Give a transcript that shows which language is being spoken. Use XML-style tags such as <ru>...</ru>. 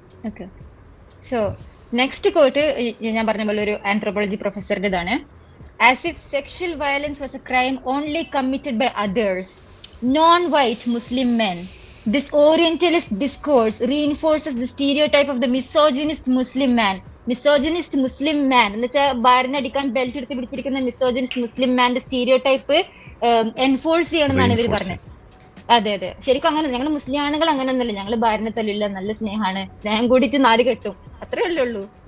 <ml>Okay, so next coat ഞാൻ പറഞ്ഞ പോലെ ഒരു anthropology പ്രൊഫസറുടേതാണ്.</ml> <en>As if sexual violence was a crime only committed by others, non-white Muslim men, this Orientalist discourse reinforces the stereotype of the misogynist Muslim man.</en> <ml>Misogynist മുസ്ലിം മാൻ എന്ന് വെച്ചാൽ ഭാരനടിക്കാൻ belt എടുത്ത് പിടിച്ചിരിക്കുന്ന misogynist മുസ്ലിം മാന്റെ stereo type enforce ചെയ്യണമെന്നാണ് ഇവർ പറഞ്ഞത്. അതെ അതെ, ശരിക്കും അങ്ങനെ ഞങ്ങൾ മുസ്ലിം ആണുങ്ങൾ അങ്ങനെ ഒന്നല്ല, ഞങ്ങൾ ഭാരനെ തല്ലില്ല, നല്ല സ്നേഹമാണ്, സ്നേഹം കൂടിയിട്ട് 4 കെട്ടും, അത്രേ ഉള്ളൂ.</ml>